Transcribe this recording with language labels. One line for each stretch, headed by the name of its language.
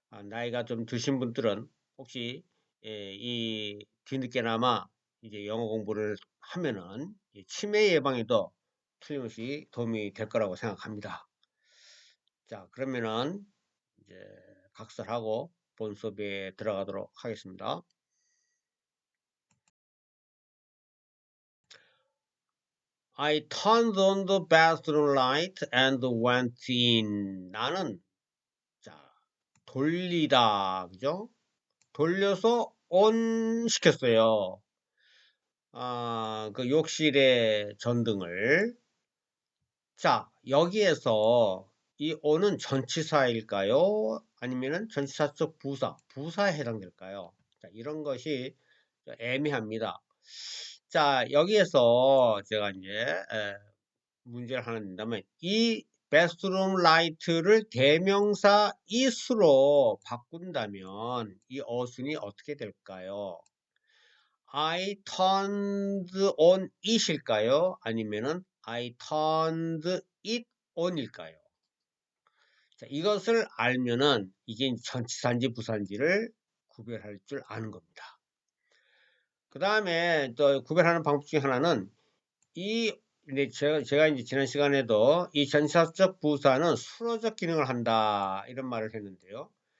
Korean: 나이가 좀 드신 분들은 혹시 이 뒤늦게나마 이제 영어 공부를 하면은 치매 예방에도 틀림없이 도움이 될 거라고 생각합니다. 자, 그러면은 이제 각설하고 본 수업에 들어가도록 하겠습니다.
English: I turned on the bathroom light and went in.
Korean: 나는 자 돌리다, 그죠? 돌려서 on 시켰어요. 그 욕실의 전등을. 자, 여기에서 이 on은 전치사일까요? 아니면은 전치사적 부사에 해당될까요? 자, 이런 것이 애매합니다. 자, 여기에서 제가 이제 문제를 하나 낸다면, 이 bathroom light를 대명사 is로 바꾼다면 이 어순이 어떻게 될까요?
English: I turned on it일까요?
Korean: 아니면은
English: I turned it on일까요?
Korean: 자, 이것을 알면은 이게 전치사인지 부사인지를 구별할 줄 아는 겁니다. 그 다음에 또 구별하는 방법 중에 하나는 근데 제가 이제 지난 시간에도 이 전치사적 부사는 수로적 기능을 한다 이런 말을 했는데요.